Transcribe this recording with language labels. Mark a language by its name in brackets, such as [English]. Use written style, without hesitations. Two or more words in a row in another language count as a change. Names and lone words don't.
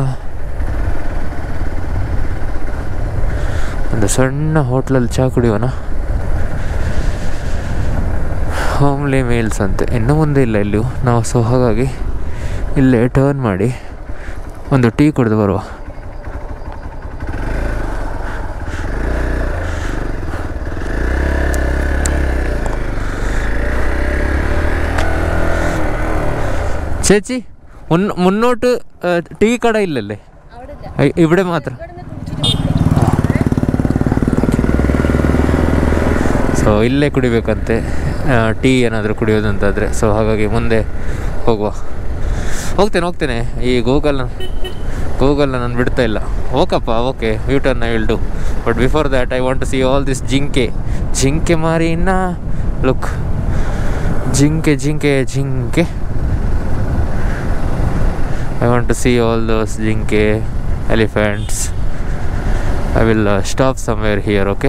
[Kannada] ಒಂದು ಸಣ್ಣ ಹೋಟ್ಲಲ್ಲಿ ಚಹಾ ಕುಡಿಯೋಣ. [English] homely meals [Kannada] ಅಂತೆ, ಇನ್ನೂ ಮುಂದೆ ಇಲ್ಲ ಇಲ್ಲಿಯೂ ನಾವು. ಸೊ ಹಾಗಾಗಿ ಇಲ್ಲೇ ಟರ್ನ್ ಮಾಡಿ ಒಂದು ಟೀ ಕುಡಿದು ಬರುವ. [Malayalam] ചേച്ചി മുന്നോട്ട് ടീ കട ഇല്ലല്ലേ? ഇവിടെ മാത്രം. [Kannada] ಸೊ ಇಲ್ಲೇ ಕುಡಿಬೇಕಂತೆ ಟೀ ಏನಾದರೂ ಕುಡಿಯೋದಂತಾದರೆ. ಸೊ ಹಾಗಾಗಿ ಮುಂದೆ ಹೋಗ್ತೇನೆ. ಈ ಗೂಗಲ್ನ ನಾನು ಬಿಡ್ತಾ ಇಲ್ಲ. [English] okay U turn I will do. But before that I want to see all this [Kannada] ಜಿಂಕೆ ಮಾರಿನ [English] ಲುಕ್. ಜಿಂಕೆ I want to see all those jinke, elephants. I will stop somewhere here, okay?